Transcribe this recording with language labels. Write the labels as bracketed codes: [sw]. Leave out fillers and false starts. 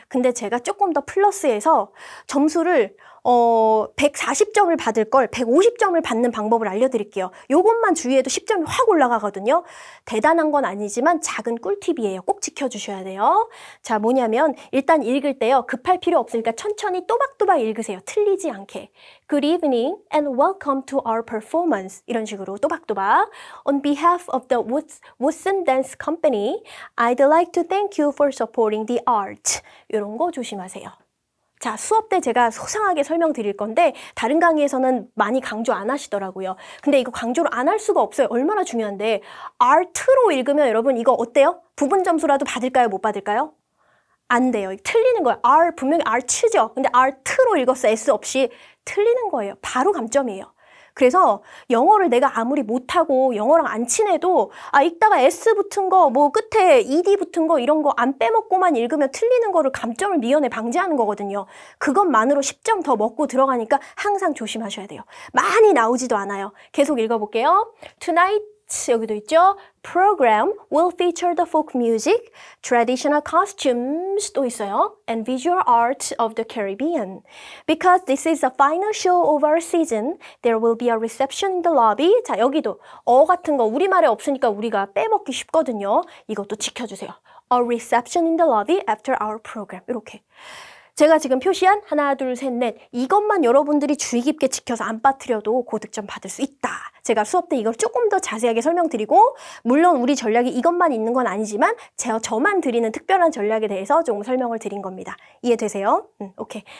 [ko] 근데 제가 조금 더 플러스해서 점수를 140점을 받을 걸 150점을 받는 방법을 알려드릴게요. 요것만 주의해도 10점이 확 올라가거든요. 대단한 건 아니지만 작은 꿀팁이에요. 꼭 지켜주셔야 돼요. 자, 뭐냐면 일단 읽을 때요. 급할 필요 없으니까 천천히 또박또박 읽으세요. 틀리지 않게. [en] Good evening and welcome to our performance. [ko] 이런 식으로 또박또박. [en] On behalf of the Woodson Dance Company, I'd like to thank you for supporting the art. [ko] 이런 거 조심하세요. 자, 수업 때 제가 소상하게 설명드릴 건데 다른 강의에서는 많이 강조 안 하시더라고요. 근데 이거 강조를 안 할 수가 없어요. 얼마나 중요한데 art로 읽으면 여러분 이거 어때요? 부분 점수라도 받을까요? 못 받을까요? 안 돼요. 틀리는 거예요. 분명히 art죠. 근데 art로 읽었어. S 없이 틀리는 거예요. 바로 감점이에요. 그래서 영어를 내가 아무리 못하고 영어랑 안 친해도 읽다가 S 붙은 거, 뭐 끝에 ED 붙은 거 이런 거 안 빼먹고만 읽으면 틀리는 거를 감점을 미연에 방지하는 거거든요. 그것만으로 10점 더 먹고 들어가니까 항상 조심하셔야 돼요. 많이 나오지도 않아요. 계속 읽어볼게요. [en] Tonight [ko] 여기도 있죠. [en] Program will feature the folk music, traditional costumes [ko] 또 있어요. [en] And visual art of the Caribbean. Because this is the final show of our season, there will be a reception in the lobby. [ko] 자, 여기도 같은 거 우리말에 없으니까 우리가 빼먹기 쉽거든요. 이것도 지켜주세요. [en] A reception in the lobby after our program. [ko] 이렇게. 제가 지금 표시한 하나, 둘, 셋, 넷 이것만 여러분들이 주의 깊게 지켜서 안 빠뜨려도 고득점 받을 수 있다. 제가 수업 때 이걸 조금 더 자세하게 설명드리고 물론 우리 전략이 이것만 있는 건 아니지만 저만 드리는 특별한 전략에 대해서 조금 설명을 드린 겁니다. 이해되세요? 오케이.